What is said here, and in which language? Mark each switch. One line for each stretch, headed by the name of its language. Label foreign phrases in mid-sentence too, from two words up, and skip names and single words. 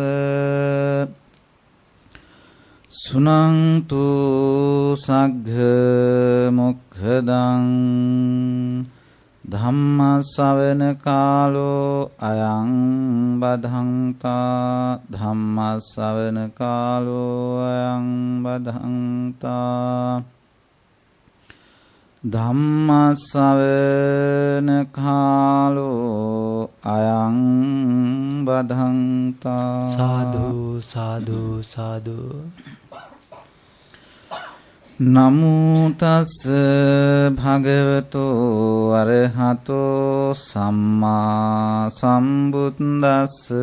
Pali: සුනන්තු සග්ග මොක්ඛදං ධම්ම ශ්‍රවණ කාලෝ අයං බදන්තා ධම්ම ශ්‍රවණ කාලෝ අයං බදන්තා ධම්ම ශ්‍රවණ කාලෝ අයං බදන්තා. සාදු සාදු සාදු. නමෝ තස් භගවතෝ අරහතෝ සම්මා සම්බුද්දස්ස.